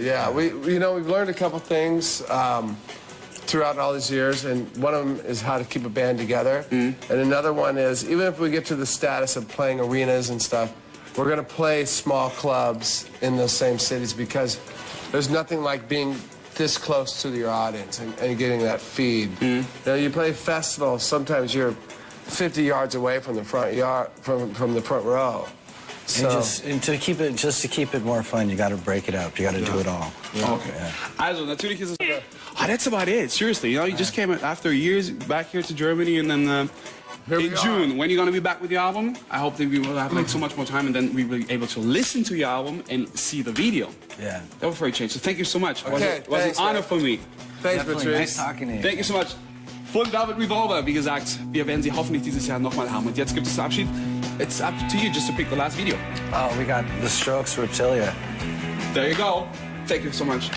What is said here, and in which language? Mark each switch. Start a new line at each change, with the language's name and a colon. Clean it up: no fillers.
English: Yeah, we've learned a couple things. Throughout all these years, and one of them is how to keep a band together, and another one is even if we get to the status of playing arenas and stuff, we're going to play small clubs in those same cities because there's nothing like being this close to your audience and getting that feed. You know, you play festivals, sometimes you're 50 yards away from the front yard, from the front row. So. And to keep it more fun, you got to break it up. You got to do it all.
German: Okay. Also, natürlich ist es...
English: Oh, that's about it. Seriously, you know, you just came after years back here to Germany, and then in June, when you're gonna be back with your album, I hope that we will have like so much more time, and then we will be able to listen to your album and see the video. Yeah. That was very change. So thank you so much. Okay, It was thanks, an honor man. for me. Thanks, Definitely. Patrice. Nice talking to you. Thank you so much.
German: Von Velvet Revolver, wie gesagt, wir werden sie hoffentlich dieses Jahr nochmal haben. Und jetzt gibt es den Abschied.
English: It's up to you just to pick the last video. Oh, we got The Strokes, Reptilia. There you go. Thank you so much.